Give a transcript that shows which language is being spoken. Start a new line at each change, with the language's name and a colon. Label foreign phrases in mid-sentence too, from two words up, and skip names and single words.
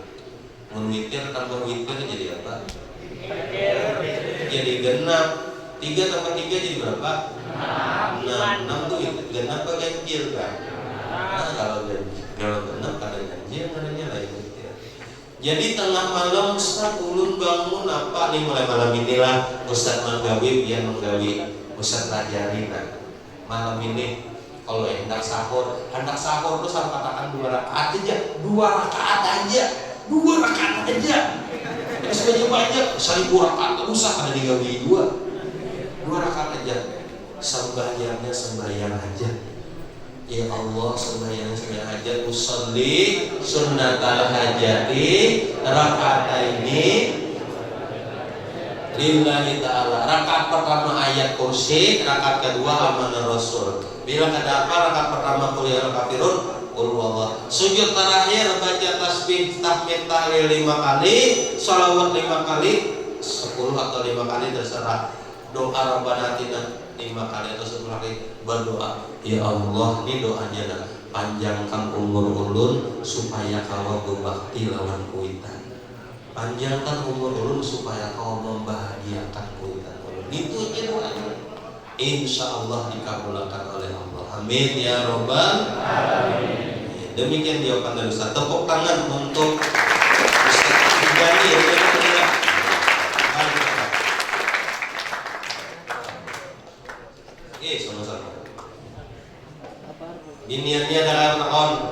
Indonesian: Witir tambah witir jadi apa? Jadi genap. 3 tambah 3 jadi berapa? 6 tuh genap apa ganjil kan? Nah, kalau genap ada ganjil, adanya lain witir. Jadi tengah malam Ustaz ulun bangun apa nih, mulai malam inilah Ustaz menggawi biar menggawi Ustaz pelajari malam ini kalau hendak sahur tuh saya katakan 2 rakaat aja, 2 rakaat aja. Sebanyak banyak, 1000 rakaat usah ada digawi 2 rakaat aja. Sembahyang aja.
Arabic: يا الله,
Indonesian: sembahyang aja.
Arabic: أصلي سنة الحاجة ركعتين لله تعالى.
Indonesian: Rakaat pertama ayat kursi, rakaat kedua amanah Rasul. Bila ada apa, rakaat pertama
Arabic: قل يا كافرون، قل هو الله.
Indonesian: Sujud terakhir baca tasbih tahmid tahlil 5 kali, shalawat 5 kali, 10 atau 5 kali terserah. Doa
Arabic: ربنا آتنا
Indonesian: 5 kali atau 10 kali berdoa.
Arabic: يا الله,
Banjar: ini doanya panjangkan umur ulun supaya kau berbakti lawan kuitan. Panjangkan umur ulun supaya kau membahagiakan kuitan ulun.
Indonesian: Itu aja doanya.
Arabic: إن شاء الله
Indonesian: dikabulkan oleh Allah.
Arabic: آمين يا رب العالمين.
Indonesian: Demikian jawaban dari Ustaz. Tepuk tangan untuk Ustaz Ibani yang berikutnya. Oke, sama-sama. Biniannya adalah nakon.